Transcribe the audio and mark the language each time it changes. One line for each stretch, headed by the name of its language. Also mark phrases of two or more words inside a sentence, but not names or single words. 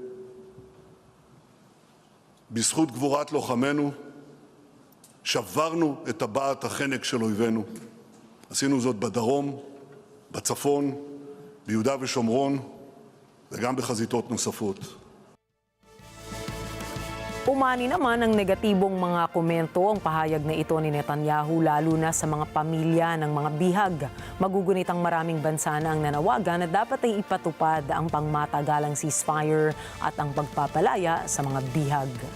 Hebrew: בזכות גבורת לוחמינו שברנו את טבעת החנק של אויבינו. עשינו זאת בדרום, בצפון, ביהודה ושומרון וגם בחזיתות נוספות.
Filipino: Umani naman ng negatibong mga komento ang pahayag na ito ni Netanyahu, lalo na sa mga pamilya ng mga bihag. Magugunit ang maraming bansa na ang nanawagan na dapat ay ipatupad ang pangmatagalang ceasefire at ang pagpapalaya sa mga bihag.